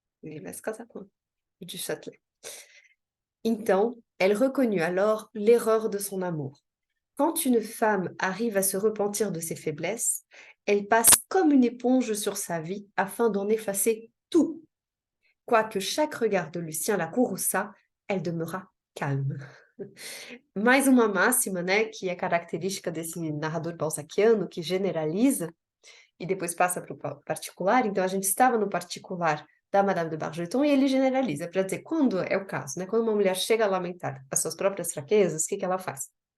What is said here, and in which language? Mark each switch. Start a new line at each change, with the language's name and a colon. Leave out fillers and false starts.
Portuguese: Ele vai se casar com o Duchâtelet.
French: Então, elle reconnut alors l'erreur de son amour. Quand une femme arrive à se repentir de ses faiblesses, elle passe comme une éponge sur sa vie afin d'en effacer tout. Quoique chaque regard de Lucien la courrouçât, elle demeura calme.
Portuguese: Mais uma máxima, né, que é característica desse narrador balzaquiano, que generaliza e depois passa para o particular. Então, a gente estava no particular da Madame de Bargeton e ele generaliza para dizer quando é o caso, né? Quando uma mulher chega a lamentar as suas próprias fraquezas, o que que ela faz?